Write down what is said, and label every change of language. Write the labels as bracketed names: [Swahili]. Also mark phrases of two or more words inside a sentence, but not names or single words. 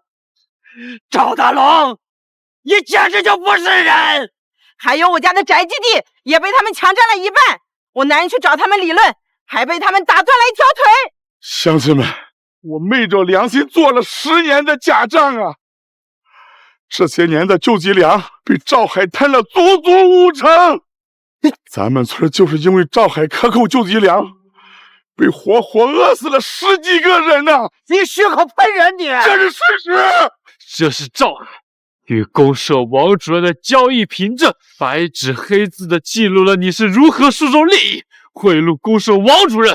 [Chinese] 赵大龙，你简直就不是人！还有我家的宅基地也被他们强占了一半，我男人去找他们理論，還被他們打斷了一條腿。鄉親們，我昧着良心做了10年的假賬啊！這些年的救濟糧被趙海貪了足足5成，咱們村就是因為趙海克扣救濟糧，被活活餓死了10幾個人呢！你血口噴人你！這是事實！這是趙海與公社王主任的交易憑證，白紙黑字的記錄了你是如何輸送利益，賄賂公社王主任。